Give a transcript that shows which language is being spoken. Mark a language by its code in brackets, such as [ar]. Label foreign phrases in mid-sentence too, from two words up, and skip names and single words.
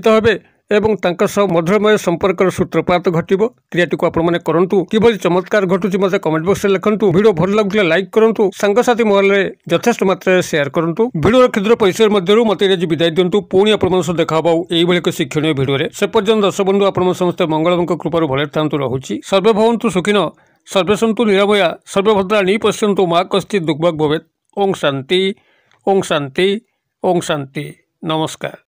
[or] ହେବେ ଏବଂ ତାଙ୍କ ସହ ମଧୁରମୟ ସମ୍ପର୍କର ସୂତ୍ରପାତ ଘଟିବ କ୍ରିୟାଟିକୁ ଆପଣମାନେ କରନ୍ତୁ କିଭଳି ଚମତ୍କାର ଘଟୁଛି ମୋତେ କମେଣ୍ଟ ବକ୍ସରେ ଲେଖନ୍ତୁ ଭିଡ଼ିଓ ଭଲ ଲାଗୁଥିଲେ ଲାଇକ୍ କରନ୍ତୁ ସାଙ୍ଗସାଥି ମହଲରେ ଯଥେଷ୍ଟ ମାତ୍ରାରେ ସେୟାର କରନ୍ତୁ ଭିଡ଼ିଓର କ୍ଷୁଦ୍ର ପରିସର ମଧ୍ୟରୁ ମୋତେ ଆଜି ବିଦାୟ ଦିଅନ୍ତୁ ପୁଣି ଆପଣଙ୍କ ସହ ଦେଖା ହେବ ଏଇଭଳି ଏକ ଶିକ୍ଷଣୀୟ ଭିଡ଼ିଓରେ ସେ ପର୍ଯ୍ୟନ୍ତ ଦର୍ଶକ ବନ୍ଧୁ ଆପଣଙ୍କ ସମସ୍ତେ ମଙ୍ଗଳଙ୍କ କୃପାରୁ ଭଲରେ ଥାନ୍ତୁ ରହୁଛି [sa] ସର୍ବେ ଭବନ୍ତୁ ସୁଖିନ सर्वे सन्तु निरामया सर्वभद्राणि पश्यन्तु मा कश्चित् दुर्भग भवेत् ओं शांति [or] नमस्कार।